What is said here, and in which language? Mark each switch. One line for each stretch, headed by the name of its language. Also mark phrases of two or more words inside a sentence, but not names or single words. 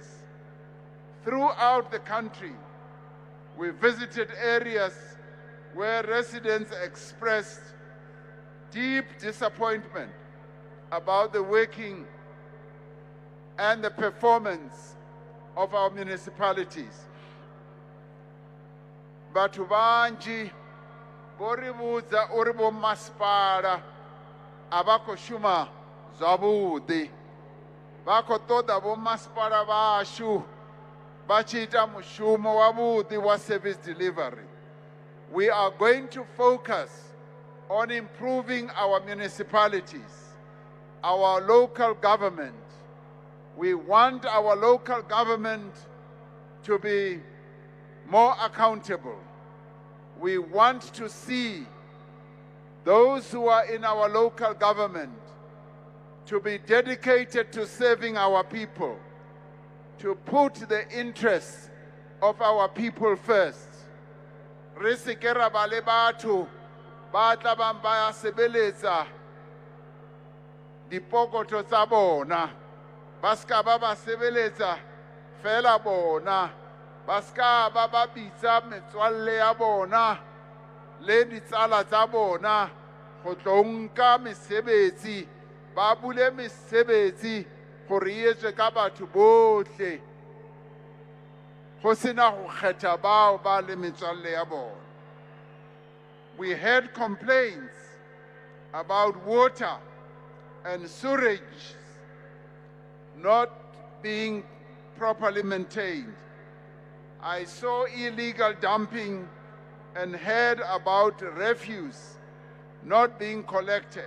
English: Throughout the country, we visited areas where residents expressed deep disappointment about the working and the performance of our municipalities.
Venda: Bathu banji boribuza uri bomasipala abakho shuma zwavhuḓi vha khou ṱoḓa bomasipala vhashu vha tshi ita mushumo wavhuḓi wa
English: service delivery. We are going to focus on improving our municipalities, our local government. We want our local government to be more accountable. We want to see those who are in our local government to be dedicated to serving our people, to put the interests of our people first.
Tswana: Re se ke ra ba le batho ba tla bang ba sebeletsa dipokoto tsa bona, ba ska ba ba sebeletsa fela bona, ba ska ba ba bitsa metswalle ya bona le ditsala tsa bona go tlo nka mesebetsi, ba bule mesebetsi gore e etswe ka batho botlhe go sena go kgetha bao ba le metswalle ya bona.
English: We had complaints about water and sewage not being properly maintained. I saw illegal dumping and heard about refuse not being collected.